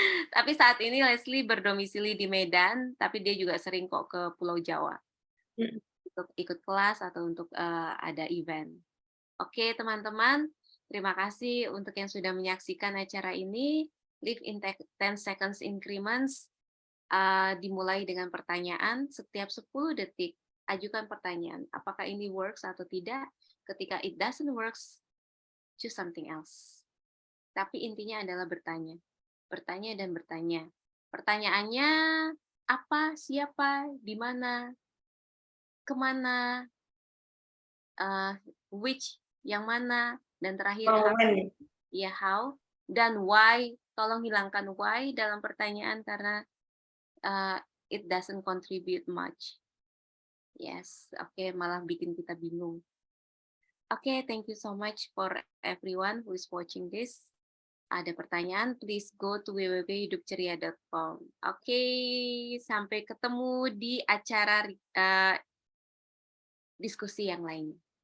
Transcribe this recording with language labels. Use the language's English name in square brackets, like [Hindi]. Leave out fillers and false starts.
[Indonesian] Tapi saat ini Leslie berdomisili di Medan, tapi dia juga sering kok ke Pulau Jawa untuk ikut kelas atau untuk ada event. Oke, teman-teman, terima kasih untuk yang sudah menyaksikan acara ini. [English] Live in 10 seconds increments. [Indonesian] Dimulai dengan pertanyaan. Setiap 10 detik, ajukan pertanyaan. Apakah ini works atau tidak? [English] Ketika it doesn't works, choose something else. [Indonesian] Tapi intinya adalah bertanya. Bertanya dan bertanya. Pertanyaannya, apa, siapa, di mana, kemana, which, yang mana, dan terakhir ya how, dan why. Tolong hilangkan why dalam pertanyaan karena [English] it doesn't contribute much. [Indonesian] Yes, oke, malah bikin kita bingung. [English] Oke, thank you so much for everyone who is watching this. [Indonesian] Ada pertanyaan, [English] please go to www.hidupceria.com. [Indonesian] Oke, sampai ketemu di acara diskusi yang lain.